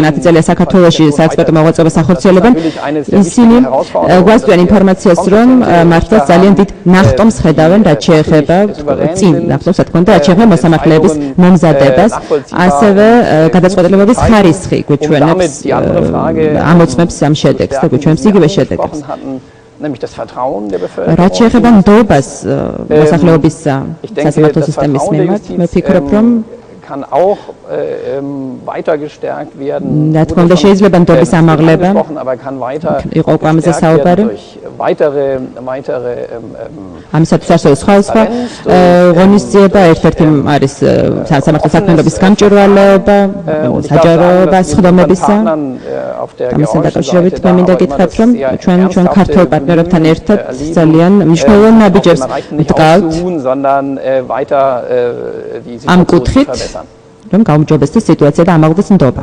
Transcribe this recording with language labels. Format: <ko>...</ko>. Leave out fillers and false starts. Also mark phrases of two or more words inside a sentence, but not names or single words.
<ka>10 წელია საქართველოში საექსპერტო მოღვაწეობას ახორციელებენ ისინი გვასწვენ ინფორმაციას რომ მართლაც ძალიან დიდ ნახტომს ხედავენ რაც შეეხება წინ ნახტომს თქო და რაც შეეხება მოსამართლეების მომზადებას ასევე გადაწყვეტილებების ხარისხი გვიჩვენებს ამოწმებს ამ შედეგს და გვიჩვენებს იგივე შედეგებს რაც შეეხება ნდობას მოსახლეობის სასამართლო სისტემის მიმართ მე ვფიქრობ რომ</ka> <de>kann auch weiter gestärkt werden.</de> <ka>რა თქმა უნდა შეიძლება ნდობის ამაღლება იყო უკვე ამაზე საუბარი ამისათვის ასევე სხვა ღონისძიება ერთ-ერთი არის სასამართლო საქმიანობის გამჭვირვალეობა საჯარო სხდომებისა ამასთან დაკავშირებით მე მინდა გითხრათ რომ ჩვენ ქართულ პარტნიორებთან ერთად ძალიან მნიშვნელოვან ნაბიჯებს ვდგავთ ამ კუთხით რომ გაუმჯობესდეს სიტუაცია და ამაღლდეს ნდობა.</ka>